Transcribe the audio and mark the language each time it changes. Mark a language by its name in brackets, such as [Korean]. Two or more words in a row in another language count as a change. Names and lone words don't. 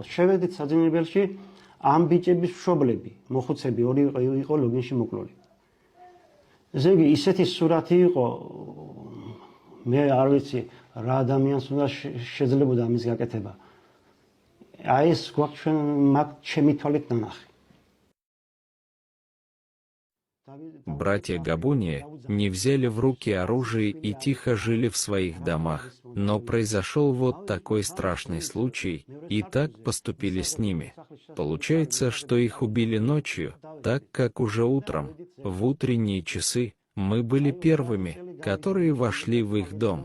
[Georgian] შევედით საძინებელში ამ ბიჭების მშობლები, მოხუცები ორი იყო ლოგინში მოკლული. ესე იგი, ისეთი სურათი იყო, მე არ ვიცი რა ადამიანს უნდა შეძლებოდა ამის გაკეთება. აი ეს გვაქვს ჩვენ მაგ ჩემი თვალით ნანახი. [Russian] Братья Габуния не взяли в руки оружие и тихо жили в своих домах, но произошел вот такой страшный случай, и так поступили с ними. Получается, что их убили ночью, так как уже утром, в утренние часы, мы были первыми, которые вошли в их дом.